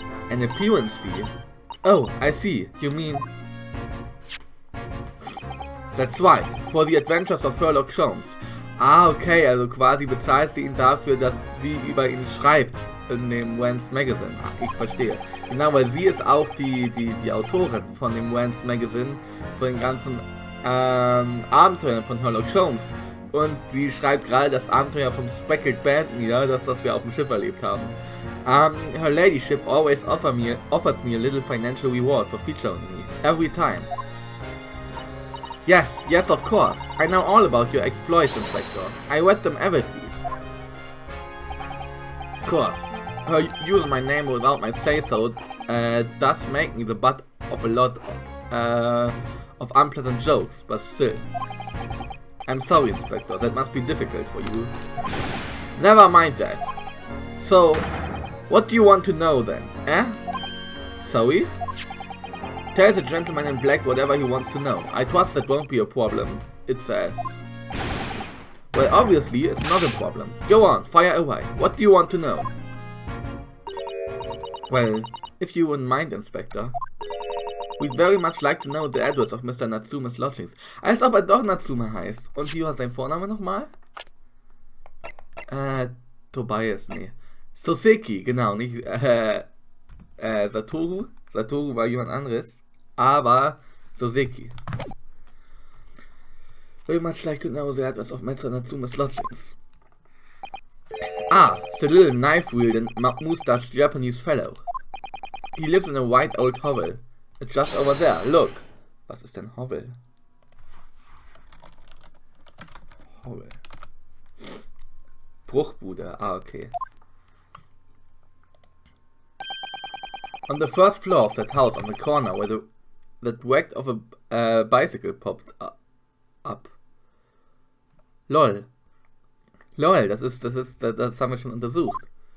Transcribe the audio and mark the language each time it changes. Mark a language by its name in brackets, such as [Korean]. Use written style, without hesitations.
[English] An appearance fee. Oh, I see, you mean... That's right, for the adventures of Sherlock Holmes. [German] Ah, okay, also quasi bezahlt sie ihn dafür, dass sie über ihn schreibt in dem Wayne's Magazine. Ach, ich verstehe. Genau, weil sie ist auch die Autorin von dem Wayne's Magazine, von den ganzen Abenteuern von Sherlock Holmes. Und sie schreibt gerade das Abenteuer vom Speckled Band nieder, das was wir auf dem Schiff erlebt haben. [English] Her ladyship always offers me a little financial reward for featuring me, every time. Yes, of course. I know all about your exploits, Inspector. I read them avidly. Of course. Her using my name without my say-so does make me the butt of a lot of unpleasant jokes, but still. I'm sorry, Inspector, that must be difficult for you. Never mind that. So, what do you want to know then, eh? Sorry? Tell the gentleman in black whatever he wants to know. I trust that won't be a problem, it says. Well, obviously, it's not a problem. Go on, fire away. What do you want to know? Well, if you wouldn't mind, Inspector. We'd very much like to know the address of Mr. Natsume's lodgings. [German] Als ob doch Natsume heißt. Und wie war sein Vorname nochmal? Tobias, nee. Soseki, genau, nicht, Satoru. Satoru war jemand anderes. Aber, Soseki. [English] Very much like to know the address of Mr. Natsume's lodgings. Ah, the little knife-wielding, mustached Japanese fellow. He lives in a white old hovel. It's just over there, look. [German] Was ist denn Hovel? Hovel. Bruchbude, okay. [English] On the first floor of that house on the corner where that wreck of a bicycle popped up. Lol. [German] Lol, das haben wir schon untersucht.